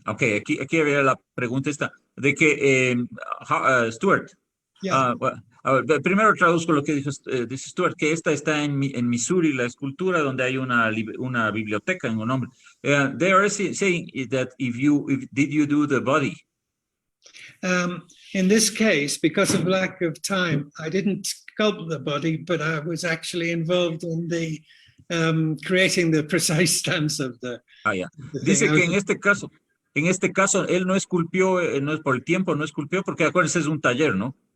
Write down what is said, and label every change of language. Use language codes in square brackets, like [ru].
[es] ok, aquí había la pregunta esta, de que, Stuart, [en] Yeah. [es] primero traduzco lo que dice Stuart, que esta está en Missouri, la escultura, donde hay una biblioteca en un nombre. [en] They are saying that did you do the body? In this case, because of lack of time, I didn't sculpt the body, but I was actually involved in the creating the precise stance of the. Yeah. the [es] Dice [en] thing. [es] que en este caso, él no esculpió, no es por el tiempo, no esculpió, porque acuérdense, es un taller, ¿no?